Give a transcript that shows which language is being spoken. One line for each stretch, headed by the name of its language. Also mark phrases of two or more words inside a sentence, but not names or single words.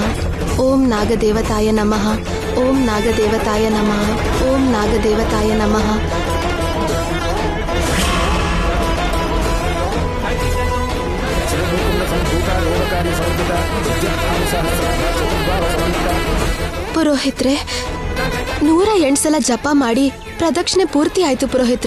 Sanskrit: ಓಂ ನಾಗದೇವತಾಯ ನಮಃ. ಓಂ ನಾಗದೇವತಾಯ ನಮಃ. ಓಂ ನಾಗದೇವತಾಯ ನಮಃ.
Kannada: ಪುರೋಹಿತ್ರೆ, 108 ಸಲ ಜಪ ಮಾಡಿ ಪ್ರದಕ್ಷಿಣೆ ಪೂರ್ತಿ ಆಯ್ತು ಪುರೋಹಿತ್ರೆ.